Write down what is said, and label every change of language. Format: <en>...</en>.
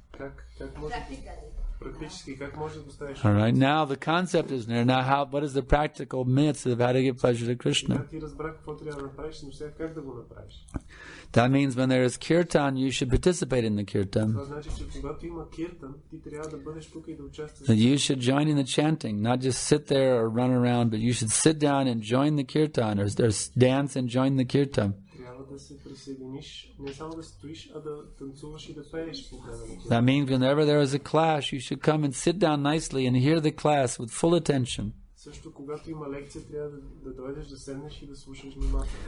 <bg>Как може</bg> <en>Practically.</en> <bg>практически как може да доставиш?</bg> <en>All right. Now the concept is there. Now, what is the practical myths of how to give pleasure to Krishna?</en> <bg>Ти разбрах какво трябва да направиш, но сега как да го направиш?</bg> <en>That means when there is kirtan, you should participate in the kirtan.</en> <bg>Това значи, че когато има киртан, ти трябва да бъдеш тук и да участваш.</bg> <en>That you should join in the chanting, not just sit there or run around, but you should sit down and join the kirtan, or dance and join the kirtan.</en> <bg>Трябва да се присъединиш, не само да стоиш, а да танцуваш и да пееш по време на киртан.</bg> <en>That means whenever there is a class, you should come and sit down nicely and hear the class with full attention.</en> <bg>Също когато има лекция, трябва да дойдеш, да седнеш и да слушаш внимателно.</bg>